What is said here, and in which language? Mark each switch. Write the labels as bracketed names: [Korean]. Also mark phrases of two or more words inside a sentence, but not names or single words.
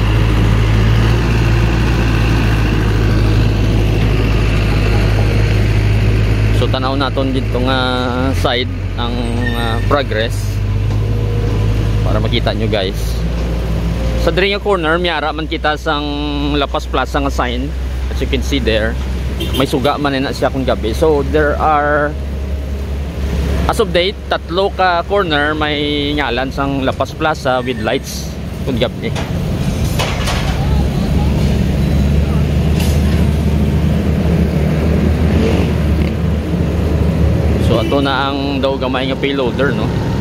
[Hiligaynon] So tanaw naton dito nga side ang progress para makita nyo guys. Sa diri nga corner miyara man kita sang Lapas Plaza nga sign, [English] as you can see there. [Hiligaynon] May suga man na siya kung gabi. [English] So there are as of date [Hiligaynon] tatlo ka corner may ngalan sang Lapas Plaza with lights kung gabi. So ato na ang daw gamay nga payloader no.